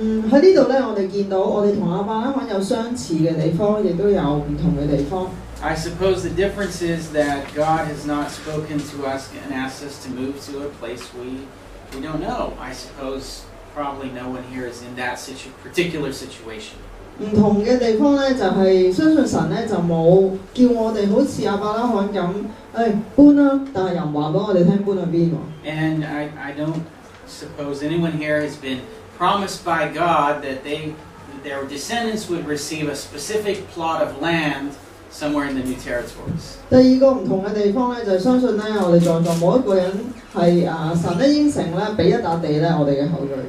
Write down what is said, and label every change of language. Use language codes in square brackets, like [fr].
[yue] 喺呢度咧，我哋見到我哋同亞伯拉罕有相似嘅地方，亦都有唔同嘅地方。 [en] I suppose the difference is that God has not spoken to us and asked us to move to a place we don't know. I suppose probably no one here is in that particular situation. [yue] 唔同嘅地方咧，就係相信神咧就冇叫我哋好似亞伯拉罕咁，搬啦，但係又唔話俾我哋聽搬去邊喎。 [en] And I don't suppose anyone here has been promised by God that their descendants would receive a specific plot of land somewhere in the new territories. [yue] 第二個唔同嘅地方咧，就係相信咧，我哋在座冇一個人係神咧應承咧俾一笪地咧我哋嘅後裔。